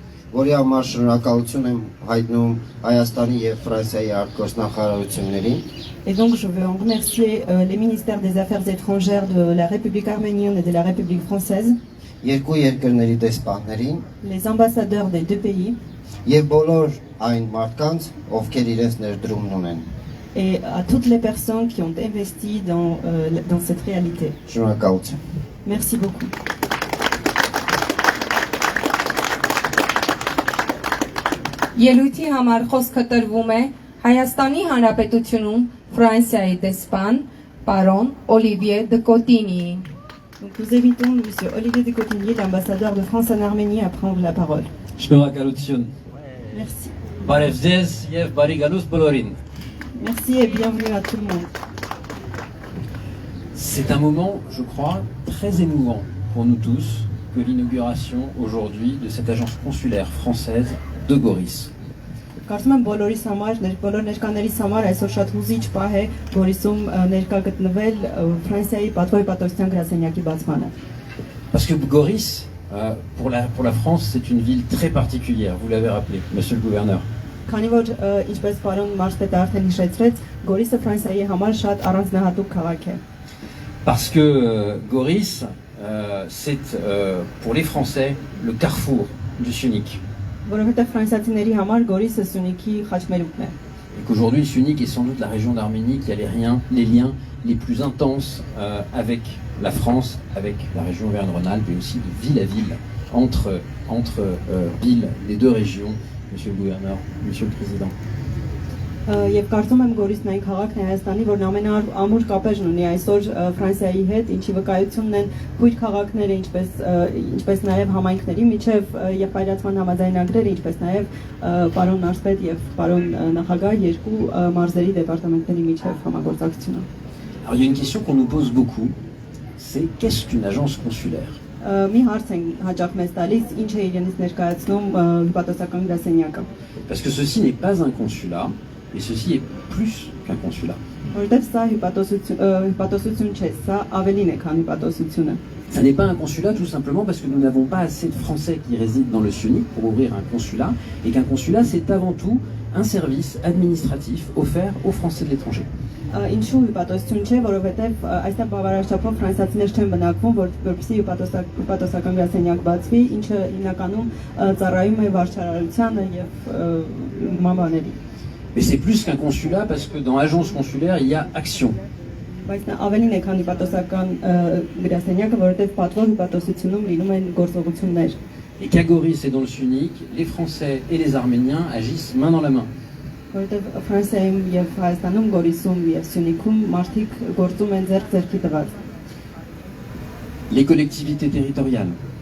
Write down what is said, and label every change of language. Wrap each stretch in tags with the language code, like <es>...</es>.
<hy>Որի համար շնորհակալություն եմ հայտնում Հայաստանի եւ Ֆրանսիայի արտգործնախարարություններին։</hy> <fr>Et donc je veux en remercier les ministères des Affaires étrangères de la République arménienne et de la République française.</fr> <hy>Երկու երկրների դեսպաններին,</hy> <fr>les ambassadeurs des deux pays.</fr> <hy>Եվ բոլոր այն մարդկանց, ովքեր իրենց ներդրումն ունեն։</hy> <fr>Et à toutes les personnes qui ont investi dans cette réalité.</fr> <hy>Շնորհակալություն։</hy> <fr>Merci beaucoup.</fr> <hy>Ելույթի համար խոսքը տրվում է Հայաստանի Հանրապետությունում Ֆրանսիայի դեսպան պարոն Օլիվիե դե Կոտինիին։</hy> <fr>Donc nous invitons monsieur Olivier de Cotigny, l'ambassadeur de France en Arménie, à prendre la parole.</fr> <hy>Շնորհակալություն։</hy> <fr>Merci.</fr> <hy>Բարև ձեզ եւ բարի գալուստ բոլորին։</hy> <fr>Merci et bienvenue à tout le monde. C'est un moment, je crois, très émouvant pour nous tous que l'inauguration aujourd'hui de cette agence consulaire française de Goris.</fr> <hy>Կարծում եմ բոլորիս համար, բոլոր ներկաներից համար այսօր շատ հուզիչ պահ է Գորիսում ներկա գտնվել Ֆրանսիայի պատվո հյուպատոսության գրասենյակի բացմանը։</hy> <fr>Parce que Goris, pour la France, c'est une ville très particulière, vous l'avez rappelé, monsieur le gouverneur.</fr> <hy>Քանի որ ինչպես պարոն մարզպետը արդեն հիշեցրեց, Գորիսը Ֆրանսիայի համար շատ առանձնահատուկ քաղաք է։</hy> <fr>Parce que Goris, c'est pour les Français le carrefour du Syunik.</fr> <hy>Որովհետև ֆրանսիացիների համար Գորիսը Սյունիքի խաչմերուկն է։</hy> <fr>Et qu'aujourd'hui, Syunik est sans doute la région d'Arménie qui a les liens les plus intenses avec la France, avec la région Auvergne-Rhône-Alpes et aussi de ville à ville, entre villes des deux régions, monsieur le gouverneur, monsieur le président.</fr> <hy>Եվ կարծում եմ Գորիսն այն քաղաքն է Հայաստանի, որն ամենաամուր կապերն ունի այսօր Ֆրանսիայի հետ, ինչի վկայությունն են բույր քաղաքները, ինչպես նաև համայնքների միջև եղբայրացման համաձայնագրերը, ինչպես նաև պարոն մարզպետ եւ պարոն նախագահ երկու մարզերի դեպարտամենտների միջև համագործակցությունը։</hy> <fr>Alors il y a une question qu'on nous pose beaucoup, c'est qu'est-ce qu'une agence consulaire?</fr> <hy>Մի հարց են հաճախ մեզ տալիս, ինչ է իրենից ներկայացնում հյուպատոսական գրասենյակը։</hy> <fr>Parce que ceci n'est pas un consulat, et ceci est plus qu'un consulat.</fr> <hy>Որտեղ սա հյուպատոսություն չէ, սա ավելին է, քան հյուպատոսությունը։</hy> <fr>Ça n'est pas un consulat tout simplement parce que nous n'avons pas assez de Français qui résident dans le Syunik pour ouvrir un consulat, et qu'un consulat c'est avant tout un service administratif offert aux Français de l'étranger.</fr> <hy>Ինչու հյուպատոսություն չէ, որովհետև այստեղ բավարար չափով ֆրանսիացիներ չեն բնակվում, որպեսզի հյուպատոսական գրասենյակ բացվի, ինչը հիմնականում ծառայում է վարչարարությանը եւ մամաների։</hy> <fr>Mais c'est plus qu'un consulat parce que dans l'agence consulaire il y a action.</fr> <hy>Բայց նա ավելին է, քան հյուպատոսական գրասենյակը, որովհետև պատվո հյուպատոսությունում լինում են գործողություններ։</hy> <fr>Et qu'à Goris et dans le Syunik, les Français et les Arméniens agissent main dans la main.</fr> <hy>որովհետև Ֆրանսիայում եւ Հայաստանում, Գորիսում եւ Սյունիքում մարդիկ գործում են ձեռք ձեռքի տված։</hy> <fr>Les collectivités territoriales,</fr>